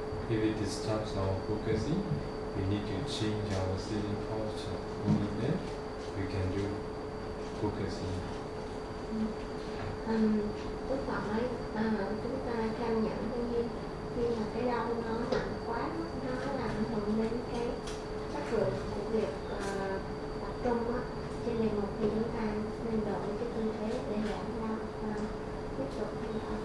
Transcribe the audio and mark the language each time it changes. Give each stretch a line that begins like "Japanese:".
English: If it disturbs our focusing, we need to change our sitting posture. Only then we can do focusing.
Vietnamese: Lúc đó ấy, chúng ta cảm nhận như khi mà cái đau nó nặng quá, nó làm ảnh hưởng đến cái chất lượng của việc tập trung á. Cho nên một khi chúng ta nên đổi cái tư thế để giảm đau, tiếp tục thay đổi.